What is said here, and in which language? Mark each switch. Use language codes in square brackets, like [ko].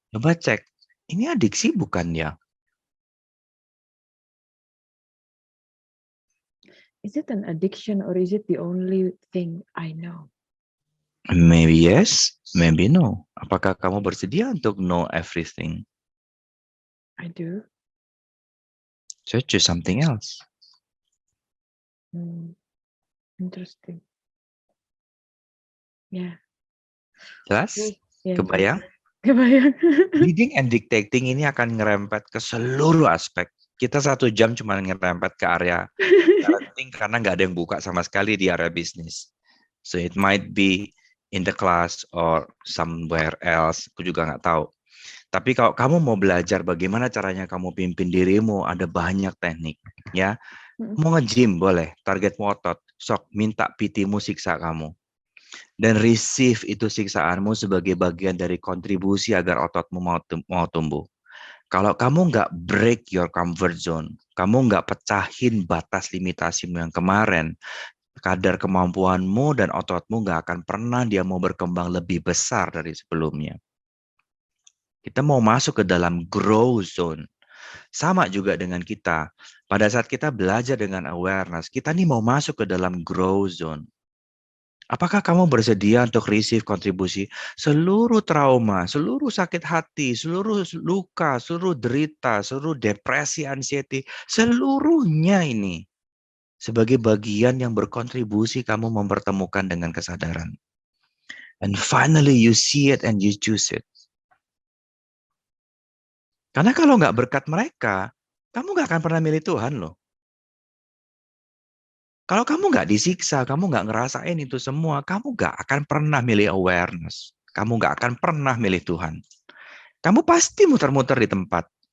[id] coba cek, ini adiksi bukan ya? [en] Is it an addiction or is it the only thing I know? Maybe yes, maybe no. [id] Apakah kamu bersedia untuk know everything? [en] I do. So choose something else. Interesting. [id] Ya. Jelas? Ya, Kebayang? kebayang. [en] Leading and dictating [id] ini akan ngerempet ke seluruh aspek. Kita 1 jam cuma ngerempet ke area parenting karena nggak ada yang buka sama sekali di area bisnis. [en] So it might be in the class or somewhere else. [id] Aku juga nggak tahu. Tapi kalau kamu mau belajar bagaimana caranya kamu pimpin dirimu, ada banyak teknik. Ya, mau nge-gym boleh, targetmu otot. Sok minta PT-mu siksa kamu. Dan receive itu siksaanmu sebagai bagian dari kontribusi agar ototmu mau tumbuh. Kalau kamu nggak [en] break your comfort zone, [id] kamu nggak pecahin batas limitasimu yang kemarin, kadar kemampuanmu dan ototmu nggak akan pernah dia mau berkembang lebih besar dari sebelumnya. Kita mau masuk ke dalam grow zone. Sama juga dengan kita. Pada saat kita belajar dengan awareness, kita nih mau masuk ke dalam grow zone. Apakah kamu bersedia untuk receive kontribusi seluruh trauma, seluruh sakit hati, seluruh luka, seluruh derita, seluruh depresi, anxiety, seluruhnya ini sebagai bagian yang berkontribusi kamu mempertemukan dengan kesadaran. [en] And finally you see it and you choose it. [id] Karena kalau nggak berkat mereka, kamu nggak akan pernah milih Tuhan loh. Kalau kamu nggak disiksa, kamu nggak ngerasain itu semua, kamu nggak akan pernah milih awareness. Kamu nggak akan pernah milih Tuhan. Kamu pasti muter-muter di tempat.